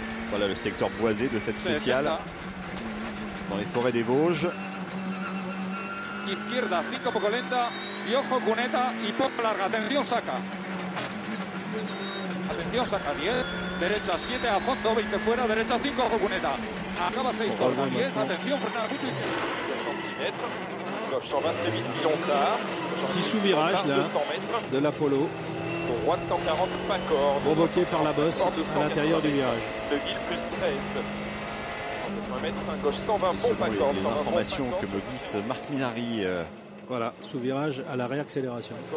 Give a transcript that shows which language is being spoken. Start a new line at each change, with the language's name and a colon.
French: Voilà le secteur boisé de cette spéciale dans les forêts des Vosges.
Spanish: Izquierda, 5 poco lenta, y ojo cuneta y poco larga, atención saca. Atención saca, 10, derecha 7 a fondo, 20 fuera, derecha 5, ojo cuneta. Acaba 6 corta, 10, atención, frenar mucho izquierda.
French: Petit sous-virage là de l'Apollo, provoqué par la bosse à l'intérieur du virage. Selon les informations que me glisse Marc Minari, voilà, sous-virage à la réaccélération.